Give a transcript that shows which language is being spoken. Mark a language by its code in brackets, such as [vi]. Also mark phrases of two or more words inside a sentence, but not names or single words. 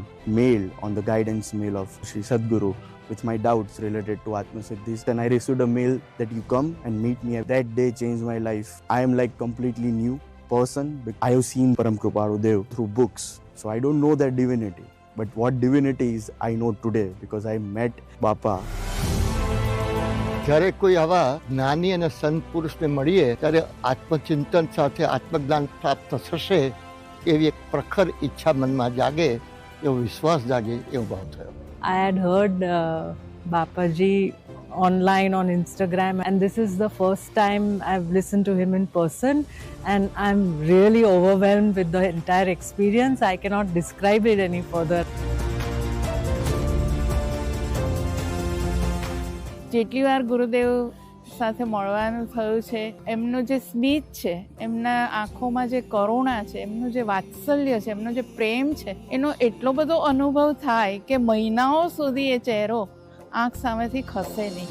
[en] Mail on the guidance mail of Sri Sadguru with my doubts related to Atma Siddhis. Then I received a mail that you come and meet me. That day changed my life. I am like completely new person. I have seen Param Kripalu Dev through books. So I don't know that divinity. But what divinity is, I know today because I met Bapa. [gu] જ્યારે કોઈ આવા જ્ઞાની અને સંત પુરુષને મળીએ ત્યારે આત્મચિંતન સાથે આત્મજ્ઞાન પ્રાપ્ત થશે એવી એક પ્રખર ઈચ્છા મનમાં જાગે, એવો વિશ્વાસ જાગે, એવો ભાવ થયો. [en] I had heard Bapaji online on Instagram, and this is the first time I've listened to him in person, and I'm really overwhelmed with the entire experience. I cannot describe it any further. [gu] જેટલી વાર ગુરુદેવ સાથે મળવાનું થયું છે, એમનું જે સ્મિત છે, એમના આંખોમાં જે કરુણા છે, એમનું જે વાત્સલ્ય છે, એમનો જે પ્રેમ છે, એનો એટલો બધો અનુભવ થાય કે મહિનાઓ સુધી એ ચહેરો આંખ સામેથી ખસે નહીં.